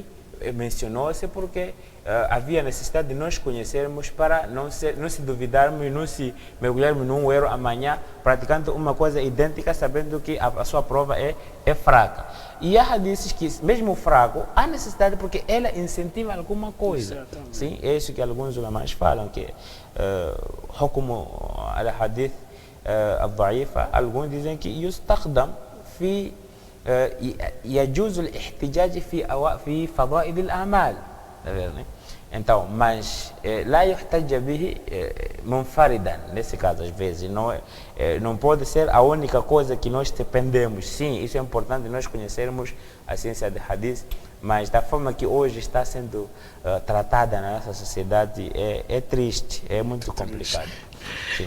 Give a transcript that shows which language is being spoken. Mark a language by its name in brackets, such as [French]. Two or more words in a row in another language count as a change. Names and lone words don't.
[Portuguese] Mencionou-se porque havia necessidade de nós conhecermos para não se duvidarmos e não se mergulharmos num erro amanhã, praticando uma coisa idêntica, sabendo que a sua prova é fraca. E há hadiths que, mesmo fraco, há necessidade porque ela incentiva alguma coisa. Exatamente. Sim, é isso que alguns ulamás falam, que [Arabic] حكم الحديث الضعيفة, [Portuguese] alguns dizem que [Arabic] يستخدم في يجوز الاحتجاج في فضائل الأعمال. [Portuguese] Então, mas [Arabic] lá يحتج به منفردا, [Portuguese] nesse caso, às vezes, não pode ser a única coisa que nós dependemos. Sim, isso é importante, nós conhecermos a ciência de hadith, mas da forma que hoje está sendo tratada na nossa sociedade, é triste, é muito complicado. Sim.